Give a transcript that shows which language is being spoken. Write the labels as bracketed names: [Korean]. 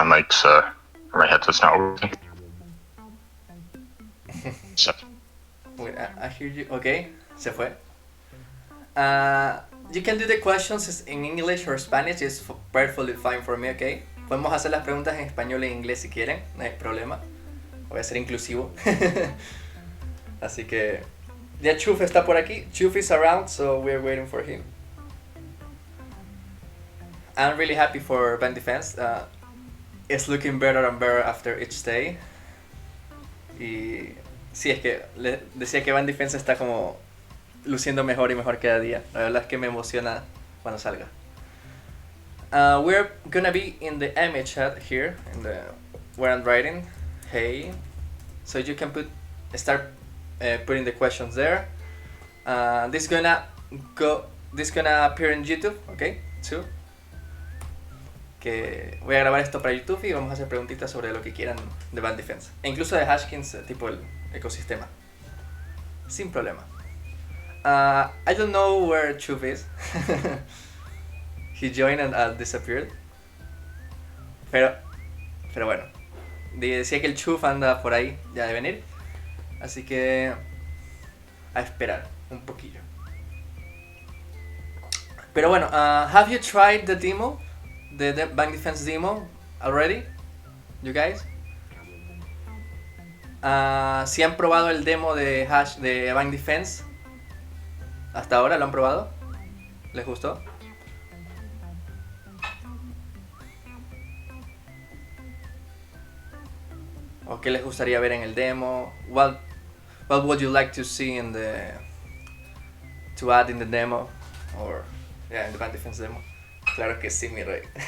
[English] My headset's not working. So, Wait, I hear you. Okay, [Spanish] se fue. [English] Uh, you can do the questions in English or Spanish. It's perfectly fine for me, okay? [Spanish] Podemos hacer las preguntas en español e inglés si quieren, no hay problema. Voy a ser inclusivo. Así que ya Chuf está por aquí. [English] Chuf is around, so we're waiting for him. I'm really happy for Band Defense. It's looking better and better after each day. [Spanish] Y sí, es que le decía que Band Defense está como luciendo mejor y mejor cada día. La verdad es que me emociona cuando salga. [English] We're gonna be in the MA chat here, in the where I'm writing. Hey, so you can start putting the questions there. This gonna appear in YouTube, okay, too. [Spanish] Que voy a grabar esto para YouTube y vamos a hacer preguntitas sobre lo que quieran de Band Defense. E incluso de Hashkings, tipo el ecosistema. Sin problema. [English] I don't know where Chuv is. He joined and disappeared. [Spanish] Pero bueno. Decía que el Chuv anda por ahí ya de venir. Así que a esperar un poquillo. Pero bueno, [English] have you tried the demo? The Bank Defense demo already? You guys? [Spanish] Si han probado el demo de Hash de Bank Defense hasta ahora, ¿lo han probado? ¿Les gustó? ¿O qué les gustaría ver en el demo? [English] What would you like to see in the to add in the demo? Or yeah, in the Bank Defense demo. [Spanish] Claro que sí, mi rey.